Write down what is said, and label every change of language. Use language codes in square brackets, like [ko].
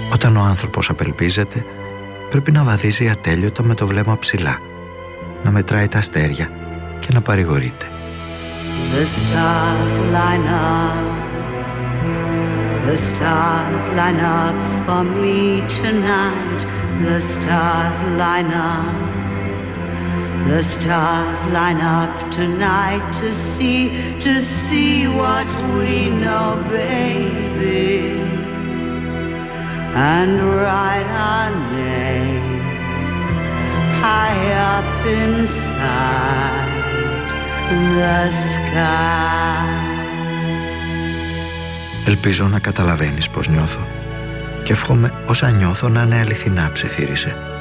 [el] Όταν ο άνθρωπος απελπίζεται, πρέπει να βαδίζει ατέλειωτα με το βλέμμα ψηλά, να μετράει τα αστέρια και να παρηγορείται. [en] The stars line up, the stars line up for me tonight. The stars line up, the stars line up tonight to see what we know, baby, and write our names high up inside the sky. [el] Ελπίζω να καταλαβαίνεις πως νιώθω και εύχομαι όσα νιώθω να είναι αληθινά, ψιθύρισε.